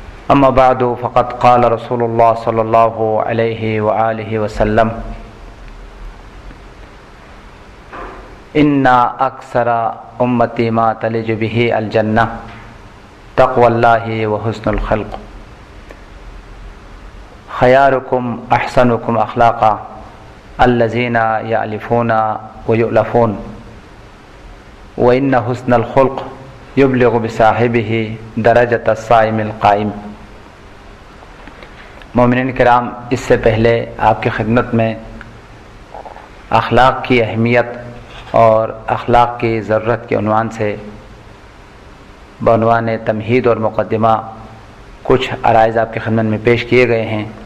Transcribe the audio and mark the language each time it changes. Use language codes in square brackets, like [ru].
[ar] اما بعد فقد قال رسول اللہ صلی اللہ علیہ وآلہ وسلم ان اکثر امتی ما تلج به الجنہ تقوی اللہ وحسن الخلق. خیارکم احسنکم اخلاقا الذین یألفون ویؤلفون وان حسن الخلق یبلغ بصاحبہ درجۃ الصائم القائم. [ur] مومنین کرام، اس سے پہلے آپ کی خدمت میں اخلاق کی اہمیت اور اخلاق کی ضرورت کے عنوان سے بعنوان تمہید اور مقدمہ کچھ عرائض آپ کی خدمت میں پیش کیے گئے ہیں.